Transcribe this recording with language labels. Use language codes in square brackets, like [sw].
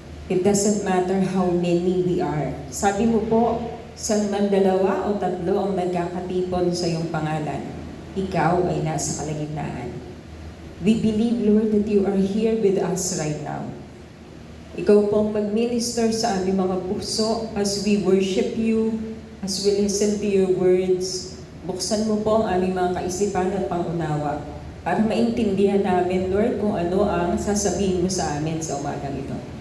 [en] It doesn't matter how many we are. [tl] Sabi mo po, saan man 2 o 3 ang nagkakatipon sa iyong pangalan, ikaw ay nasa kalagitnaan. [en] We believe, Lord, that you are here with us right now. [tl] Ikaw pong mag-minister sa aming mga puso [en] as we worship you, as we listen to your words. [tl] Buksan mo po ang aming mga kaisipan at pangunawa para maintindihan namin, Lord, kung ano ang sasabihin mo sa amin sa umagang ito.